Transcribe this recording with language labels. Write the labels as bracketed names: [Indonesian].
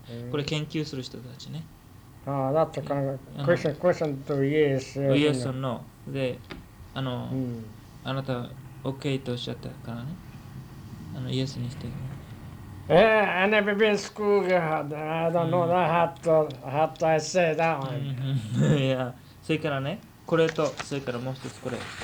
[Japanese] これ研究する人たちね。ああ、だってこの [English] question to yes。 Yes or no。 で、あの、うん、 [Japanese] あなた OK とおっしゃったからね。あの、Yes にして。 [English] I never been school girl. I don't know that how to I say that one. Yeah。 [Japanese] それからね、これと、それからもう一つこれ。